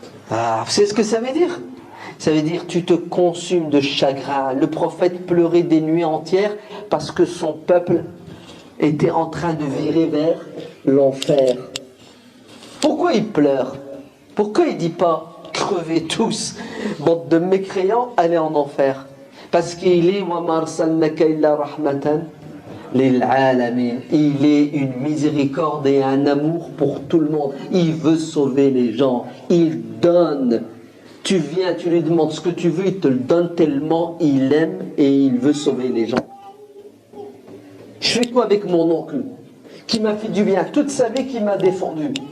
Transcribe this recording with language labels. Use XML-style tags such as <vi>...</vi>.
<fr>Vous savez ce que ça veut dire? Ça veut dire tu te consumes de chagrin. Le prophète pleurait des nuits entières parce que son peuple était en train de virer vers l'enfer. Pourquoi il pleure? Pourquoi il ne dit pas crevez tous, bande de mécréants, allez en enfer? Parce qu'il est</fr> <ar>وَمَا أَرْسَلْنَاكَ إِلَّا رَحْمَةً لِلْعَالَمِينَ.</ar> <fr>Il est une miséricorde et un amour pour tout le monde. Il veut sauver les gens. Il donne. Tu viens, tu lui demandes ce que tu veux, il te le donne tellement il aime et il veut sauver les gens. Je fais quoi avec mon oncle qui m'a fait du bien toute sa vie, qui m'a défendu?</fr>